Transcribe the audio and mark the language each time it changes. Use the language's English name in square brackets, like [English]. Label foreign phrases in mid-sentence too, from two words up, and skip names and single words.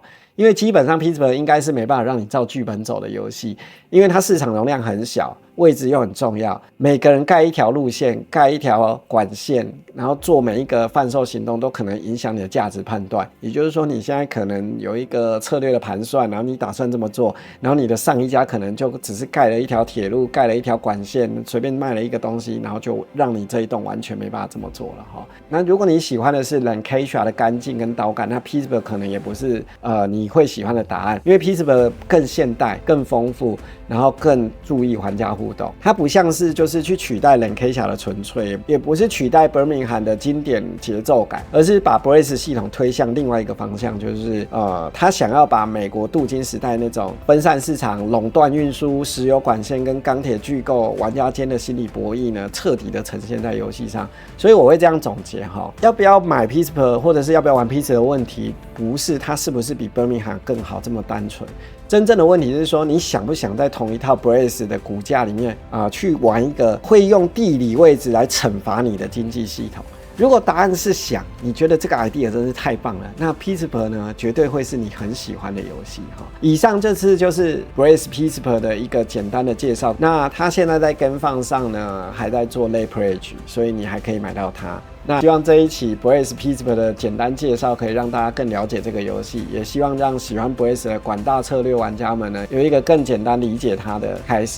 [Chinese] 因為基本上 Pittsburgh 應該是沒辦法讓你照劇本走的遊戲，因為它市場容量很小，位置又很重要，每個人蓋一條路線，蓋一條管線，然後做每一個販售行動都可能影響你的價值判斷。也就是說，你現在可能有一個策略的盤算，然後你打算這麼做，然後你的上一家可能就只是蓋了一條鐵路，蓋了一條管線，隨便賣了一個東西，然後就讓你這一棟完全沒辦法這麼做了哈。那如果你喜歡的是 Lancashire 的乾淨跟刀感，那 Pittsburgh 可能也不是你會喜歡的答案，因為 Pittsburgh 更現代、更豐富，然後更注意玩家互動。它不像是就是去取代 Lancashire 的純粹，也不是取代 Birmingham 的經典節奏感，而是把 Brace 系統推向另外一個方向，就是他想要把美國鍍金時代那種分散市場、壟斷運輸、石油管線跟鋼鐵巨構玩家間的心理博弈呢，徹底的呈現在遊戲上。所以我會這樣總結哈，要不要買 Pittsburgh 或者是要不要玩 Pittsburgh 的問題，不是它是不是比 Birmingham 更好這麼單純。真正的問題是說，你想不想在同一套 Brace 的骨架裡面去玩一個會用地理位置來懲罰你的經濟系統？如果答案是想，你覺得這個 idea 真是太棒了，那 Pittsburgh 呢，絕對會是你很喜歡的遊戲哈。以上這次就是 Brace Pittsburgh 的一個簡單的介紹。那它現在在GameFound上呢，還在做 [English] Late Pledge， [Chinese] 所以你還可以買到它。那希望這一期 Brace Pittsburgh 的簡單介紹可以讓大家更了解這個遊戲，也希望讓喜歡 Brace 的廣大策略玩家們呢，有一個更簡單理解它的開始。